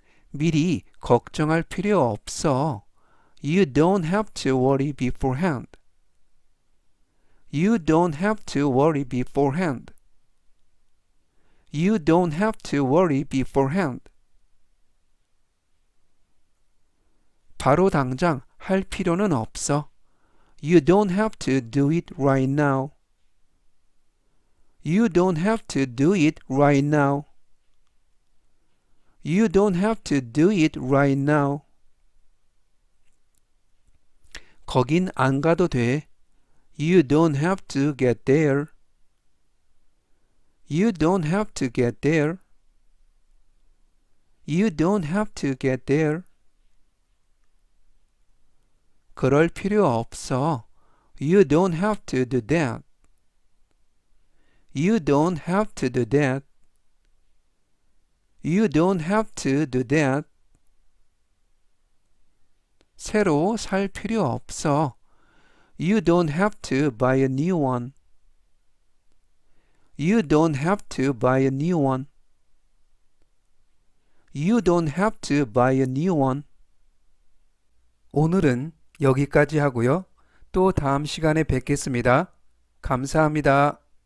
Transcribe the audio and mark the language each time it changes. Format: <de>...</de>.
<ko>미리 걱정할 필요 없어.</ko> <en>You don't have to worry beforehand. You don't have to worry beforehand. You don't have to worry beforehand.</en> <ko>바로 당장 할 필요는 없어.</ko> <en>You don't have to do it right now. You don't have to do it right now. You don't have to do it right now.</en> <ko>거긴 안 가도 돼.</ko> <en>You don't have to get there. You don't have to get there. You don't have to get there.</en> <ko>그럴 필요 없어.</ko> <en>You don't have to do that. You don't have to do that. You don't have to do that.</en> <ko>새로 살 필요 없어.</ko> <en>You don't have to buy a new one. You don't have to buy a new one. You don't have to buy a new one.</en> <ko>오늘은 여기까지 하고요. 또 다음 시간에 뵙겠습니다. 감사합니다.</ko>